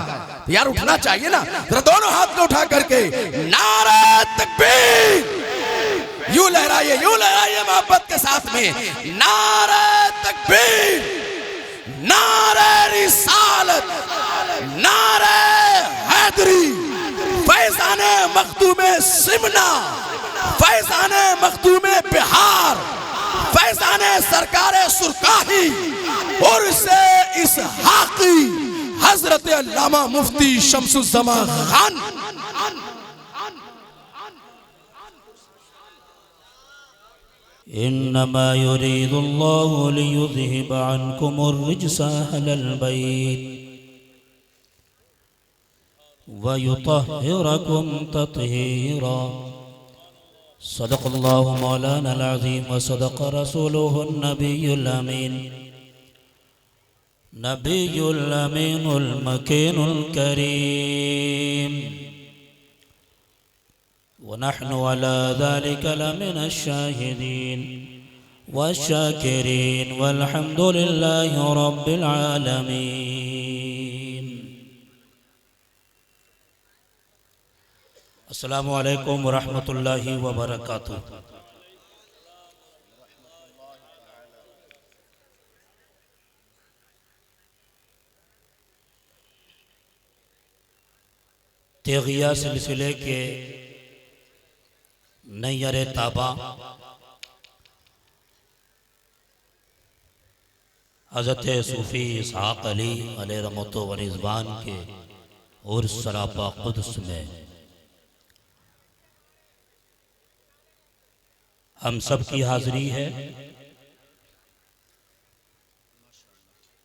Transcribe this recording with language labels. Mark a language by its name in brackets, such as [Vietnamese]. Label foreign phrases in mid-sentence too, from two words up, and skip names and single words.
[Urdu] تو یار اٹھنا چاہیے نا۔ ذرا دونوں ہاتھ کو اٹھا کرکے نعرۂ تکبیر یوں لہرائیے محبت کے ساتھ میں، نعرۂ تکبیر، نعرۂ رسالت، نعرۂ حیدری, فیضانِ مخدومِ سمناں، فیضانِ مخدومِ بہار، فیضانِ سرکارِ سرکاہی, اور سے اس ہاکی حضرت علامہ مفتی شمس الزماں خان. [Arabic] إنما يريد الله ليذهب عنكم الرجس أهل البيت ويطهركم تطهيرا. صدق الله مولانا العظيم وصدق رسوله النبي الأمين، النبي الأمين المكين الكريم، ونحن على ذلك لمن الشاهدين والشاكرين والحمد لله رب العالمين. السلام عليكم ورحمة الله وبركاته. [Urdu] تیغیہ سلسلے کے نیر تاباں حضرت صوفی اسحاق علی علیہ رحمتہ و رضوان کے اور سراپا قدس میں ہم سب کی حاضری ہے.